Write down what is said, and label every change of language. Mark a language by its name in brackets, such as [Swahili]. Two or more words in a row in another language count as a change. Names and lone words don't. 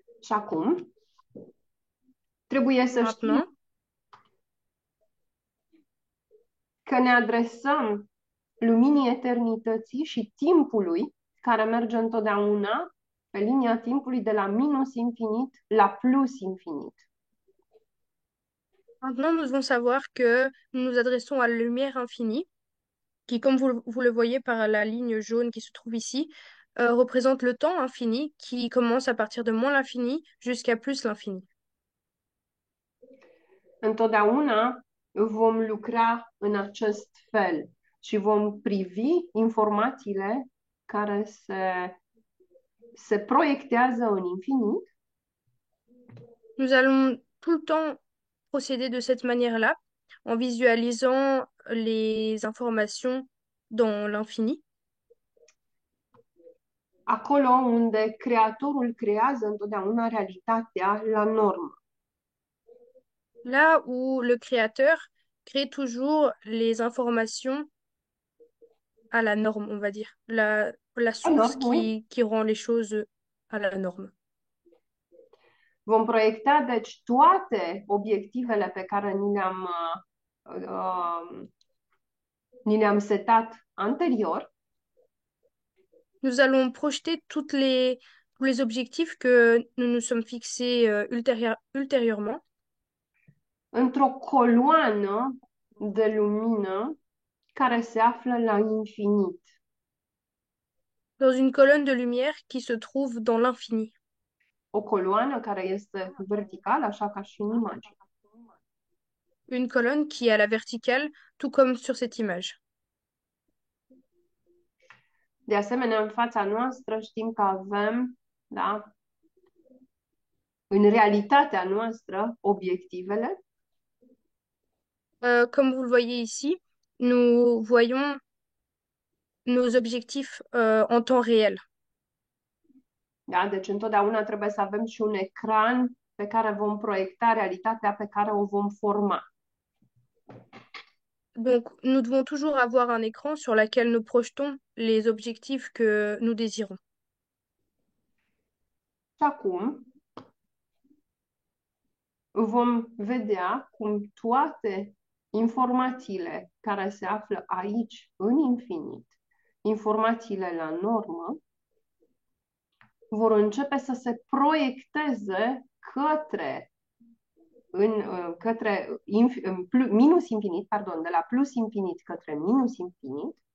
[Romanian] Și acum trebuie să știm [French] Maintenant, [Romanian] că ne adresăm luminii eternității și timpului care merge întotdeauna pe linia timpului de la minus infinit la plus infinit. [French] maintenant, nous devons savoir que nous nous adressons à la lumière infinie, qui, comme vous le voyez par la ligne jaune qui se trouve ici, représente le temps infini qui commence à partir de moins l'infini jusqu'à plus l'infini. [Romanian] Întotdeauna vom lucra în acest fel și vom privi informațiile care se proiectează în infinit [French] Nous allons tout le temps procéder de cette manière-là, en visualisant les informations dans l'infini, [Romanian] acolo unde creatorul creează întotdeauna realitatea la normă. [French] là où le créateur crée toujours les informations à la norme, on va dire, la source Alors, oui, qui rend les choses à la norme. [Romanian] vom proiecta deci toate obiectivele pe care ni le-am setat anterior [French] Nous allons projeter tous les objectifs que nous nous sommes fixés ultérieurement [Romanian] într-o coloană de lumină care se află la infinit. [French] dans une colonne de lumière qui se trouve dans l'infini. [Romanian] O coloană care este verticală, așa ca și în imagine. [French] Une colonne qui est à la verticale, tout comme sur cette image. [Romanian] De asemenea, în fața noastră știm că avem, da, în realitatea noastră, obiectivele [French] Comme vous le voyez ici, nous voyons nos objectifs en temps réel. [Romanian] da? Deci întotdeauna trebuie să avem și un ecran pe care vom proiecta realitatea pe care o vom forma. [French] Donc, nous devons toujours avoir un écran sur lequel nous projetons les objectifs que nous désirons. [Romanian] Și acum vom vedea cum toate informațiile care se află aici, în infinit, informațiile la normă, vor începe să se proiecteze minus infinit, pardon, de la plus infinit către minus infinit,